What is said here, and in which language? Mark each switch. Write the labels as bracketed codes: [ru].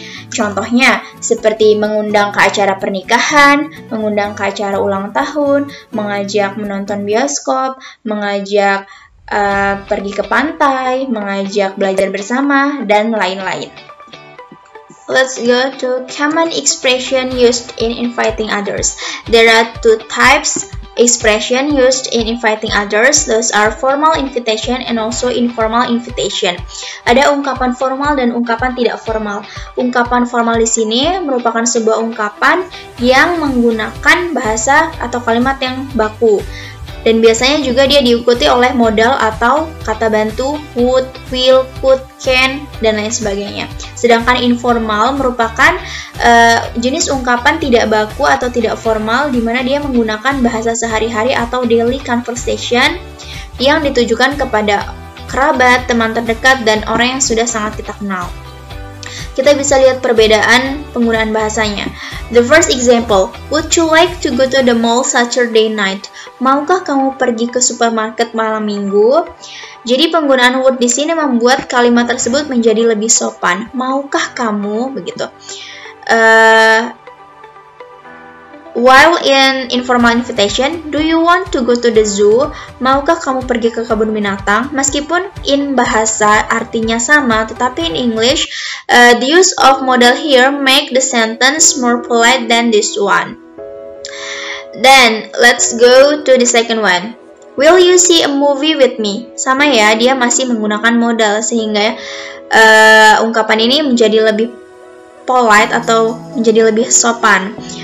[id] Contohnya, seperti mengundang ke acara pernikahan, mengundang ke acara ulang tahun, mengajak menonton bioskop, mengajak pergi ke pantai, mengajak belajar bersama, dan lain-lain. [en] Let's go to common expression used in inviting others. There are two types expression used in inviting others. Those are formal invitation and also informal invitation. [id] Ada ungkapan formal dan ungkapan tidak formal. Ungkapan formal di sini merupakan sebuah ungkapan yang menggunakan bahasa atau kalimat yang baku. Dan biasanya juga dia diikuti oleh modal atau kata bantu would, will, could, can, dan lain sebagainya. Sedangkan informal merupakan jenis ungkapan tidak baku atau tidak formal di mana dia menggunakan bahasa sehari-hari atau [en] daily conversation [id] yang ditujukan kepada kerabat, teman terdekat, dan orang yang sudah sangat kita kenal. Kita bisa lihat perbedaan penggunaan bahasanya. [en] The first example, would you like to go to the mall Saturday night? [id] Maukah kamu pergi ke supermarket malam minggu? Jadi penggunaan would di sini membuat kalimat tersebut menjadi lebih sopan. Maukah kamu? Begitu. [en] While in informal invitation, do you want to go to the zoo? [id] Maukah kamu pergi ke kebun binatang? Meskipun in bahasa artinya sama, tetapi [en] in English, the use of modal here make the sentence more polite than this one. Then, let's go to the second one. Will you see a movie with me? [id] Sama ya, dia masih menggunakan modal sehingga ungkapan ini menjadi lebih polite atau menjadi lebih sopan.